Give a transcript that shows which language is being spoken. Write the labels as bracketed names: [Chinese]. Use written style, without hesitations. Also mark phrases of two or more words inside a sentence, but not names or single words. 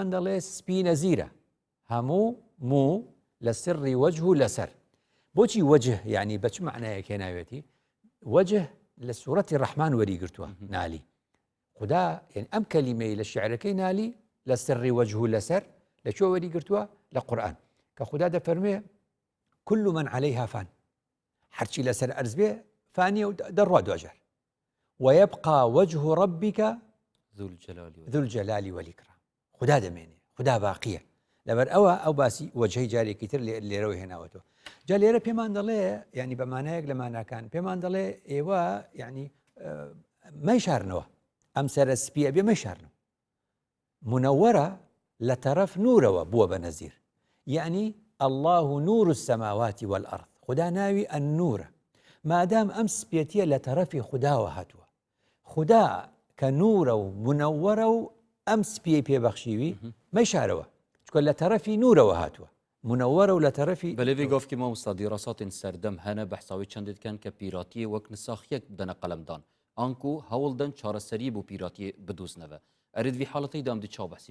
[Central Kurdish] دەڵێ سپی نەزیرە هەموو مو لە سڕی وەجه و لەسەر بۆچی وەجه یعنی بە چ معنایەک هێناوێتی وەجه لە سوورەتی ڕەحمان وەریگرتووە نالی خدا یعنی ئەم کەلیمەی لە شعرەکەی نالی لە سڕی وەجه و لەسەر لەکوێ وەریگرتووە لە قورئان کە خدا دەفەرمێ [Arabic] كل من عليها فان [Central Kurdish] هەرچی لەسەر ئەرز بێ فانیە و دەڕوا دوجار [Arabic] ويبقى وجه ربك ذو الجلال والإكرام [Central Kurdish] خدا دەمێنێ خدا باقیە لەبەر ئەو باسی وەجهی جارێکی تر لێرەوە هێناوەتەوە جا لێرە پێمان دەڵێ ینی بە مانایەک لە ماناکان پێمان دەڵێ ئێوە ینی مەیشارنەوە ئەم سەرە سپیە بێ مەیشارنەوە منەوەرە لە تەرەف نورەوە بووە بە نەزیر یعنی [Arabic] الله نور السماوات والأرض [Central Kurdish] خدا ناوی النورە مادام ئەم سپێتیە لە تەرەفی خداوە هاتووە خدا کە نورە و منەوەرە و ئەم سپیەی پێبەخشیوی مەیشارەوە چکە لە تەرەفی نورەوە هاتووە منەوەرە و لە تەرەفی [Kurdish] بەلێوی گفتی مامۆستا دیڕاساتین سەردەم هەنە بەحساوی چەندێتکەن کە پیراتیە وەک نساخیەک بدەنە قەلەمدان ئانکو هەوڵدەن چارەسەری بۆ پیراتی بدۆزنەوە ئەرێدوی حاڵەتەی دامدی چاو بەسی